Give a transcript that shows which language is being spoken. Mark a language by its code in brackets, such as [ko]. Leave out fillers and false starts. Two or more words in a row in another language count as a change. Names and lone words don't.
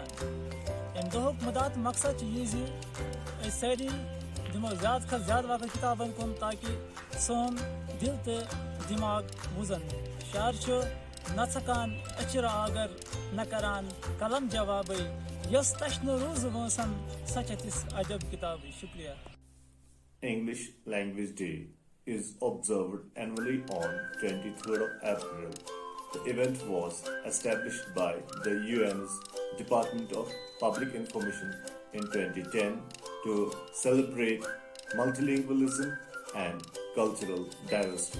[ks] امہِ دۄہُک مُدا تہٕ مقصد چھُ یہِ زِ أسۍ سٲری دِمو زیادٕ کھۄتہٕ زیادٕ وقت کِتابن کُن تاکہِ سون دِل تہٕ دِماغ وُزن. شعر چھُ نہ ژھکان أچھِ آگر نہ کران قلم جوابٕے یۄس تشنہٕ روٗزٕ وٲنٛسن سۄ چھےٚ تِژھ عجب کِتابٕے. شُکریہ. [en] English Language Day is observed annually on 23rd of April. The event was established by the UN's Department of Public Information in 2010 to celebrate multilingualism and cultural diversity.